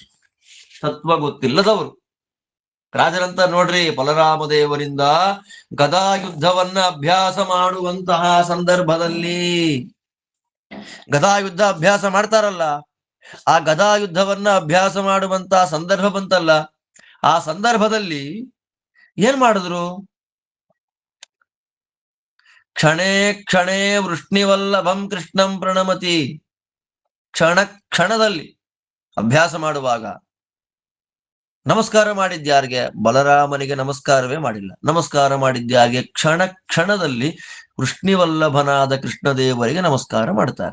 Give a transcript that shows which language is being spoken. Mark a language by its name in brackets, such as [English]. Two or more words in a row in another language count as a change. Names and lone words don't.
[Kannada] ತತ್ವ ಗೊತ್ತಿಲ್ಲದವರು ರಾಜರಂತ ನೋಡ್ರಿ, ಬಲರಾಮದೇವರಿಂದ ಗದಾ ಯುದ್ಧವನ್ನ ಅಭ್ಯಾಸ ಮಾಡುವಂತಹ ಸಂದರ್ಭದಲ್ಲಿ, ಗದಾ ಯುದ್ಧ ಅಭ್ಯಾಸ ಮಾಡ್ತಾರಲ್ಲ, ಆ ಗದಾ ಯುದ್ಧವನ್ನ ಅಭ್ಯಾಸ ಮಾಡುವಂತಹ ಸಂದರ್ಭ ಬಂತಲ್ಲ, ಆ ಸಂದರ್ಭದಲ್ಲಿ ಏನ್ ಮಾಡಿದ್ರು, [Sanskrit] ಕ್ಷಣೇ ಕ್ಷಣೇ ವೃಷ್ಣಿವಲ್ಲಭಂ ಕೃಷ್ಣಂ ಪ್ರಣಮತಿ. [Kannada] ಕ್ಷಣದಲ್ಲಿ ಅಭ್ಯಾಸ ಮಾಡುವಾಗ ನಮಸ್ಕಾರ ಮಾಡಿದ್ಯಾರಿಗೆ, ಬಲರಾಮನಿಗೆ ನಮಸ್ಕಾರವೇ ಮಾಡಿಲ್ಲ. ನಮಸ್ಕಾರ ಮಾಡಿದ್ಯಾರಿಗೆ, ಕ್ಷಣದಲ್ಲಿ ವೃಷ್ಣಿವಲ್ಲಭನಾದ ಕೃಷ್ಣದೇವರಿಗೆ ನಮಸ್ಕಾರ ಮಾಡ್ತಾರೆ.